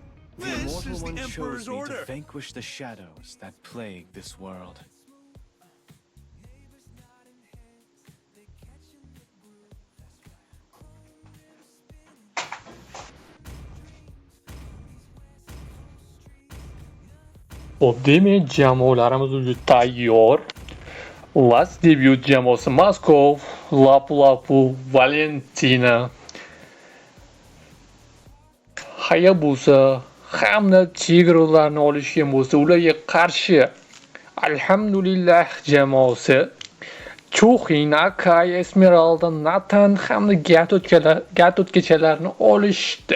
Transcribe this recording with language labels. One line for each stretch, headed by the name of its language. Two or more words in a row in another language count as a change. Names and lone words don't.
English: The This Immortal is the One chose Emperor's me order. to vanquish the shadows that plague this world.
Uzbek: Xo'p, demak, jamoalarimiz уже tayyor. Last debut jamoasi Moskov, Lapu-Lapu, Valentina, Hayabusa hamda Tigrovlarni olishgan bo'lsa, ularga qarshi Alhamdulillah jamoasi Chuxin, Akai, Esmeralda, Nathan hamda Gatotkachalarni olishdi.